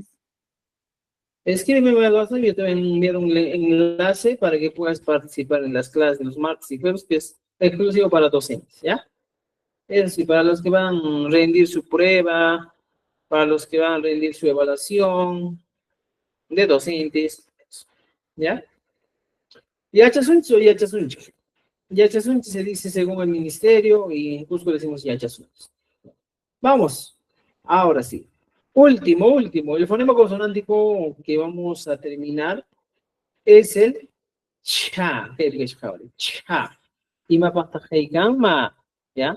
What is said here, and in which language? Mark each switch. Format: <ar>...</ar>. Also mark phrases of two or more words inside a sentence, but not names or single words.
<es>Escríbeme al WhatsApp, yo te voy a enviar un enlace para que puedas participar en las clases de los martes y jueves, que es exclusivo para docentes, ¿ya? Es decir, para los que van a rendir su prueba, para los que van a rendir su evaluación de docentes, ¿ya?</es> <qu>Yachasunchi o yachasunchi.</qu> <es>Yachasunchi se dice según el ministerio y en Cusco decimos yachasunchi. Vamos, ahora sí. Último, el fonema consonántico que vamos a terminar es el cha. ¿Qué es cha? Y me pasa heikama, ¿ya?</es>